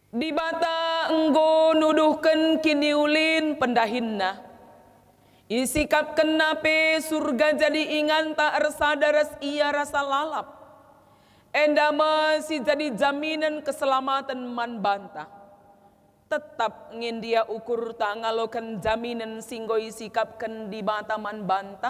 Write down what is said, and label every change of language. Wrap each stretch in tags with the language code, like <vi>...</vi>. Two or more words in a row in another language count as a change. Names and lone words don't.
<btx>Di bata enggo nuduhken kini ulin pendahinna. Isikap kenape surga jadi ingan tak resadaras ia rasa lalap. Enda masih jadi jaminan keselamatan man bantah. Tetap ngin dia ukur tak ngalokan jaminan singgo isikapkan di bata man bantah.</btx>